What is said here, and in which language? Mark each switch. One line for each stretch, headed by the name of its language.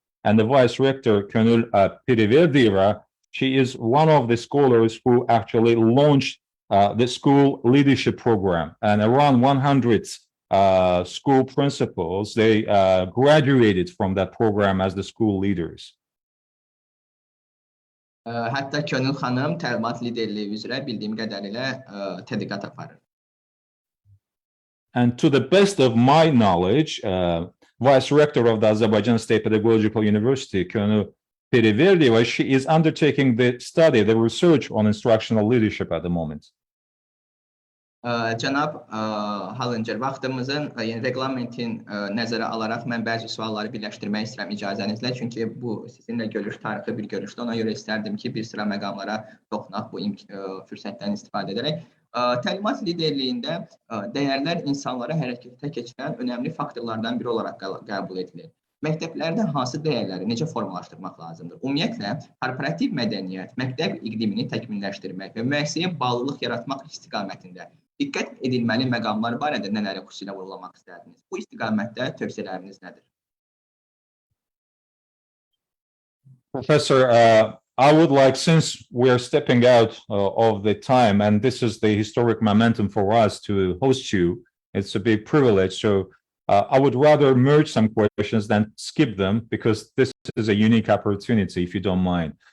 English: And the Vice Rector, Könül Pirverdiyeva, she is one of the scholars who actually launched the school leadership program. And around 100 school principals, they graduated from that program as the school leaders.
Azerbaijani: Hətta Könül xanım təlimat liderliyi üzrə bildiyim qədərilə tədqiqat aparır.
English: And to the best of my knowledge, Vice Rector of the Azerbaijan State Pedagogical University, Könül Pirverdiyeva, she is undertaking the study, the research on instructional leadership at the moment.
Azerbaijani: Cənab Hallincer, vaxtımızın reglamentin nəzərə alaraq mən bəzi sualları birləşdirmək istəyirəm icazənizlə. Çünki bu sizinlə görüş tarixi bir görüşdür. Ona görə istərdim ki, bir sıra məqamlara toxunaq bu fürsətdən istifadə edərək. Təlimat liderliyində dəyərlər insanlara hərəkətə keçirən önəmli faktorlardan biri olaraq qəbul edilir. Məktəblərdə hansı dəyərləri necə formalaşdırmaq lazımdır? Ümumiyyətlə, korporativ mədəniyyət, məktəb iqlimini təkmilləşdirmək və müəssisəyə bağlılıq yaratmaq istiqamətində diqqət edilməli məqamlar barədə nələri xüsusilə vurğulamaq istədiniz? Bu istiqamətdə tövsiyələriniz nədir?
English: Professor, I would like, since we are stepping out of the time, and this is the historic momentum for us to host you, it's a big privilege. So I would rather merge some questions than skip them, because this is a unique opportunity, if you don't mind.